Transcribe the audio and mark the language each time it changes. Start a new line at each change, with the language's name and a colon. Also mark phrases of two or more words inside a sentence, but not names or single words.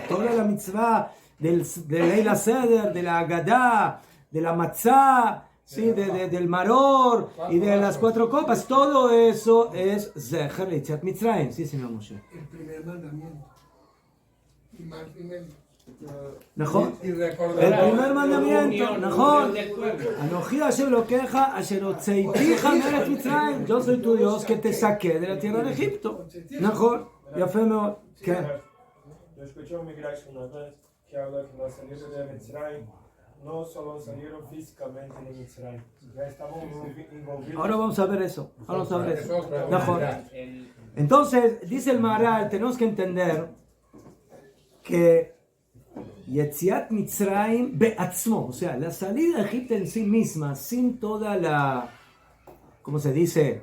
Spanish: Toda la mitzvah de
Hebrew: ליל סדר,
Spanish: de la Agadá, de la Matzah, ¿sí? Del Maror y de las 4 copas. Todo eso es
Hebrew: זכר ליציאת מצרים.
Spanish: Sí, señor Moshe. El primer mandamiento. Y más primero. ¿Najón? Y El recordará. primer mandamiento, ¿najón?
Hebrew: אנוכי השם אלוקיך אשר הוצאתיך מארץ מצרים.
Spanish: Yo soy tu Dios que te saqué de la tierra de Egipto. ¿Najón?
Hebrew: יפה מאוד.
Spanish: ¿Qué? Yo escuché un Midrash una vez que habla que la salida de Mitzrayim no solo salieron físicamente de Mitzrayim, ya estamos envolvidos. Ahora vamos a ver eso. Ahora vamos a ver eso. ¿Najón? El- Entonces, dice el Maharal, tenemos que entender que
Hebrew: יציאת מצרים בעצמו,
Spanish: o sea, la salida de Egipto en sí misma, sin toda la, ¿cómo se dice?